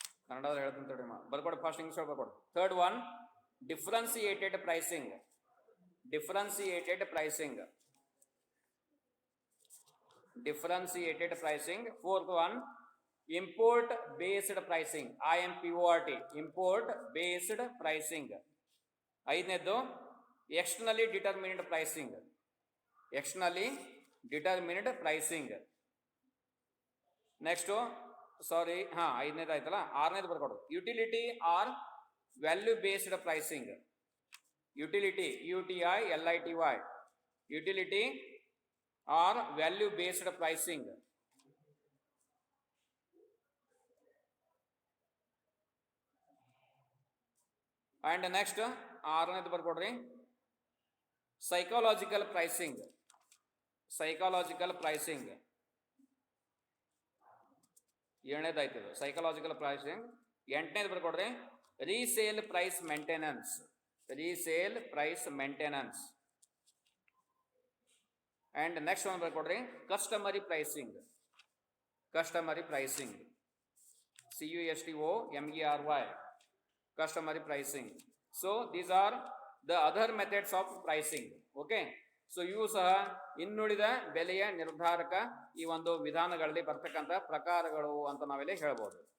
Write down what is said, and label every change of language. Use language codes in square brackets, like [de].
[kn] ಕನ್ನಡದಲ್ಲಿ ಹೇಳ್ತೀನಿ ಬರ್ಕೊಡಿ, first English ಬರ್ಕೊಡಿ. Third one, [en] differentiated pricing, differentiated pricing, differentiated pricing. Fourth one, import based pricing, IMPORT, import based pricing. ಐದನೇದು externally determined pricing, externally determined pricing. [kn] Next ಸಾರಿ ಐದನೇದು ಆಯ್ತಲ್ಲ, ಆರನೇದು ಬರ್ಕೊಡು, utility R value based pricing. [en] Utility UTILITY, utility or value based pricing. And next [kn] ಆರನೇದು ಬರ್ಕೊಡ್ರಿ, [en] Psychological pricing, psychological pricing. [kn] ಏಳನೇದಾಯ್ತದೆ [en] Psychological pricing. [kn] ಎಂಟನೇದು ಬರ್ಕೊಡ್ರಿ, [en] Resale price maintenance, resale price maintenance. And next [kn] ಒಂದು ಬರ್ಕೊಡ್ರಿ, [en] Customary pricing, customary pricing, CUSTOMERY, customary pricing. So these are the other methods of pricing. [kn] Okay, so ಇವು ಸಹ ಇನ್ನುಳಿದ ಬೆಲೆಯ ನಿರ್ಧಾರಕ ಈ ಒಂದು ವಿಧಾನಗಳಲ್ಲಿ ಬರ್ತಕ್ಕಂಥ ಪ್ರಕಾರಗಳು ಅಂತ ನಾವಿಲ್ಲಿ ಹೇಳ್ಬೋದು.